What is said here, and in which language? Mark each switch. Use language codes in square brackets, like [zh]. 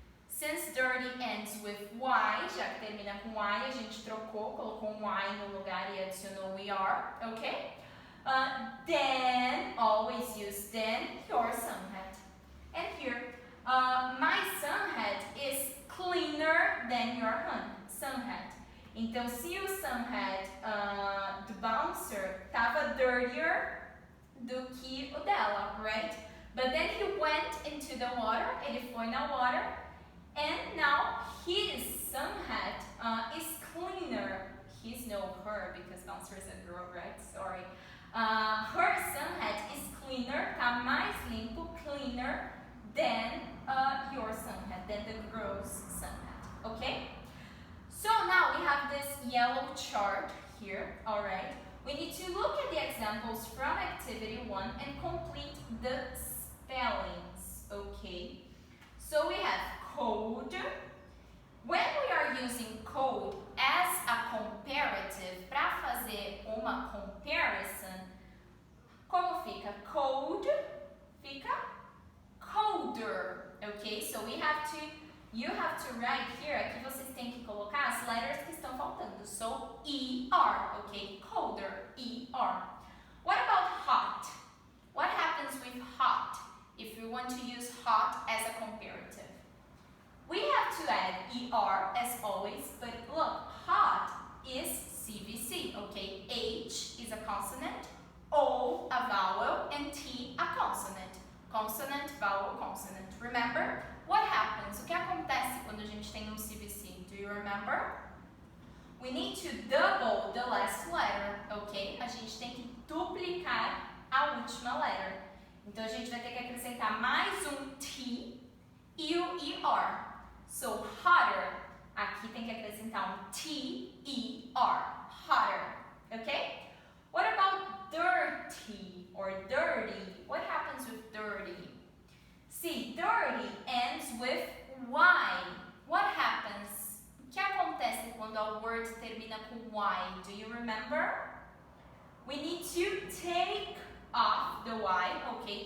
[en] Since dirty ends with y, [pt] já que termina com y, a gente trocou, colocou um y no lugar e adicionou er, ok? [en] Then, always use then, your sun hat. And here, my sun hat is cleaner than your sun hat. [pt] Então, se o sun hat do bouncer estava dirtier do que o dela, right? [en] But then he went into the water, [pt] ele foi na water, [en] and now his sun hat is cleaner. His, no, her, because bouncer is a girl, right? Sorry. Her sun hat is cleaner, [pt] tá mais limpo, [en] cleaner than your sun hat, than the girl's sun hat, okay? So now we have this yellow chart here, alright? We need to look at the examples from activity 1 and complete the spellings, okay? So we have code. When we are using code as a comparative, [pt] para fazer uma comparison, como fica? [en] Code fica colder, okay? So you have to write here, [pt] aqui vocês têm que colocar as letters que estão faltando. [en] So, ER, okay? Colder, ER. What about hot? What happens with hot if we want to use hot as a comparative? We have to add ER as always, but look, hot is CVC, okay? H is a consonant, O a vowel, and T a consonant. Consonant, vowel, consonant. Remember? What happens? [pt] O que acontece quando a gente tem CVC? [en] Do you remember? We need to double the last letter, ok? [pt] A gente tem que duplicar a última letter. Então a gente vai ter que acrescentar mais T e o ER. [en] So, hotter. [pt] Aqui tem que acrescentar [en] T-E-R. Hotter. Okay? What about dirty or dirty? What happens with dirty? See, dirty ends with Y. What happens? [pt] O que acontece quando a word termina com Y? [en] Do you remember? We need to take off the Y, ok?